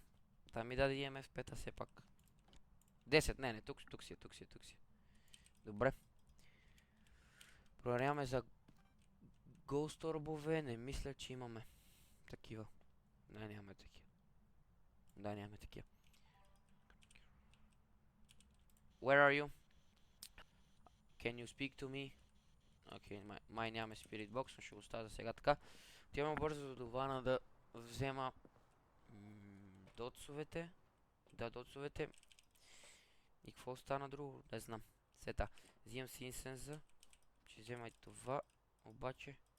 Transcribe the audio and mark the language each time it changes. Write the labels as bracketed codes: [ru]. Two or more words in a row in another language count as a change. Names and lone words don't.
[bg] Там ми даде EMF 5, а все пак. 10, не, тук си е. Добре. Проверяваме за Ghost орбове, не мисля, че имаме такива. Не, нямаме такива. Да, нямаме такива. [en] Where are you? Can you speak to me? [bg] Окей, май нямаме [en] Spirit Box, [bg] но ще го оставя за сега така. Отиваме бързо до вана да взема дотсовете. Да, дотсовете. И какво стана друго? Не знам. Сета. Взимам си инсенза. Ще взема и това. Обаче.